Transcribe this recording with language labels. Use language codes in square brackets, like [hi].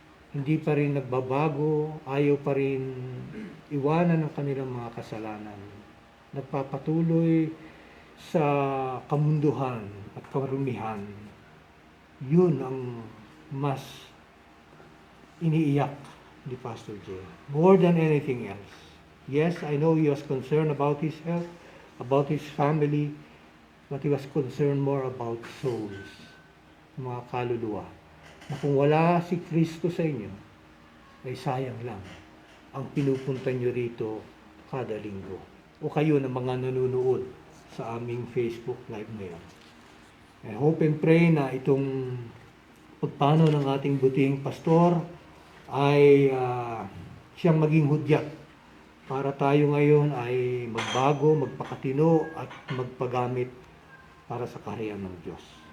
[tl] Hindi pa rin nagbabago, ayaw pa rin iwanan ang kanilang mga kasalanan. Nagpapatuloy sa kamunduhan at karumihan. Yun ang mas iniiyak ni Pastor Jay. [en] More than anything else. Yes, I know he was concerned about his health, about his family, but he was concerned more about souls, [tl] mga kaluluwa. Na kung wala si Kristo sa inyo, ay sayang lang ang pinupunta nyo rito kada linggo. O kayo na mga nanonood sa aming Facebook Live ngayon. [en] I hope and pray [tl] na itong pagpano ng ating buting pastor ay siyang maging hudyat para tayo ngayon ay magbago, magpakatino at magpagamit para sa kaharian ng Diyos.